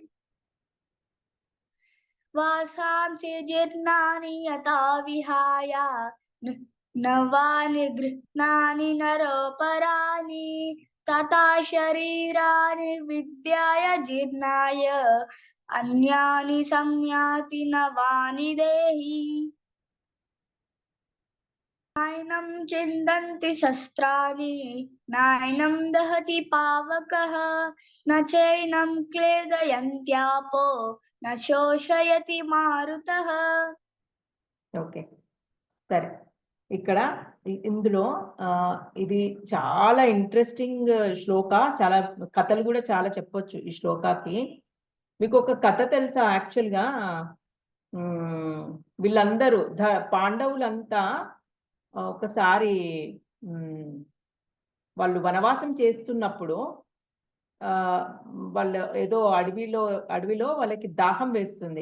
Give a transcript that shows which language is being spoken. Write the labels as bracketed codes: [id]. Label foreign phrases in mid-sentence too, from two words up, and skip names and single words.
[sa] वासांसि जीर्णानि यथा विहाय नवानि गृह्णानि नरोपराणि तथा शरीराणि विद्याय जीर्णाय अन्यानि संयाति नवानि देहि। नैनं छिन्दन्ति शस्त्राणि नैनं दहति पावकः न चैनं क्लेदयन्त्यापो न शोषयति मारुतः। [te] ఓకే సరే ఇక్కడ ఇందులో ఇది చాలా ఇంట్రెస్టింగ్ శ్లోక. చాలా కథలు కూడా చాలా చెప్పొచ్చు ఈ శ్లోకాకి. మీకు ఒక కథ తెలుసా? యాక్చువల్గా వీళ్ళందరూ పాండవులంతా ఒకసారి వాళ్ళు వనవాసం చేస్తున్నప్పుడు వాళ్ళు ఏదో అడవిలో వాళ్ళకి దాహం వేస్తుంది.